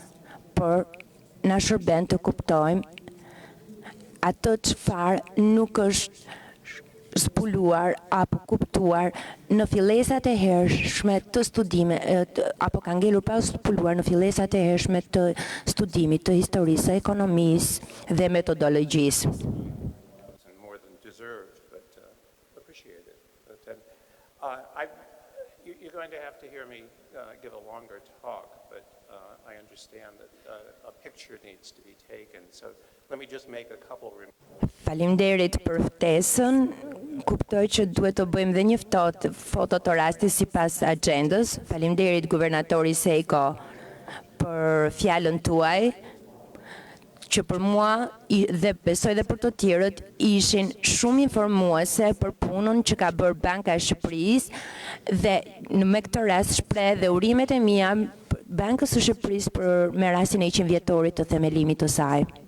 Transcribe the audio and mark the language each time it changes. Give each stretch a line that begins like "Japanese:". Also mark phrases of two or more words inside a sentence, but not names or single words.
Albanian: por na shërben të kuptojmë atë çfarë nuk është zbuluar apo kuptuar në fillesat e hershme të apo ka ngelur pa zbuluar në fillesat e hershme të studimit të historisë, së ekonomisë dhe metodologjisë.
English: You're going to have to hear me give a longer talk, but I understand understand that a picture needs to be taken. So let me just make a couple remarks.
Albanian: Faleminderit për ftesën. Kuptoj që duhet të bëjmë dhe një foto të rastit sipas agjendës. Faleminderit guvernatori Seiko për fjalën tuaj, që për mua dhe besoj dhe për të tjerët ishin shumë informuese për punën që ka bërë Banka e Shqipërisë dhe me këtë rast shpreh dhe urimet e mia Bankës së Shqipërisë për me rastin e 100 vjetorit të themelimit të saj.